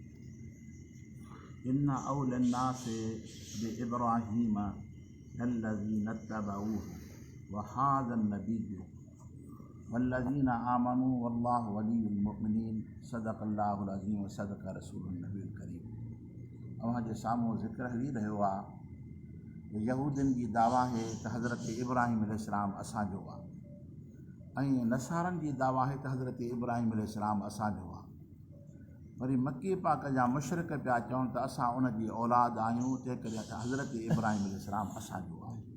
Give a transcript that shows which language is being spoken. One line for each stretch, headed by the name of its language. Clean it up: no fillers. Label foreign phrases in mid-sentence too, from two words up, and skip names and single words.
Arabic: إن أولى الناس بإبراهيم الذين اتبعوه وهذا النبي والذين آمنوا والله ولي المؤمنين صدق الله العظيم وصدق رسول النبي الكريम.
Sindhi: अवां जे साम्हूं ज़िक्र हली रहियो आहे यहूदियुनि जी दावा आहे त हज़रत इब्राहिम अलैहिस्सलाम असांजो आहे ऐं नसारनि जी दावा आहे त हज़रत इब्राहिम अलैहिस्सलाम असांजो आहे। वरी मकी पाक जा मुशरिक पिया चवनि त असां उन जी औलाद आहियूं, तंहिं करे त हज़रत इब्राहिम अलैहिस्सलाम असांजो आहे।